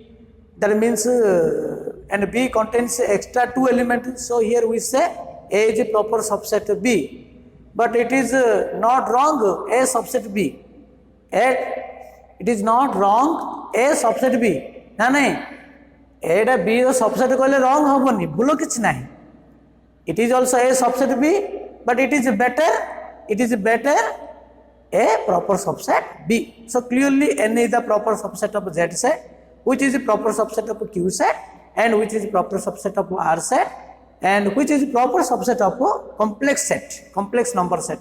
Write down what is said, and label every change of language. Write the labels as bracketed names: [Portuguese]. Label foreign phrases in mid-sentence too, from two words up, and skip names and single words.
[English] That means and B contains extra 2 elements. So here we say A is a proper subset of B, but it is not wrong A subset B. It is not wrong A subset B. [Odia] No. A ଟା B ର subset କହିଲେ wrong ହେବନି, ଭୁଲ କିଛି ନାହିଁ. [English] It is also A subset B, but it is better a proper subset B. So clearly N is the proper subset of Z set, which is the proper subset of Q set, and which is the proper subset of R set, and which is the proper subset of complex set, complex number set.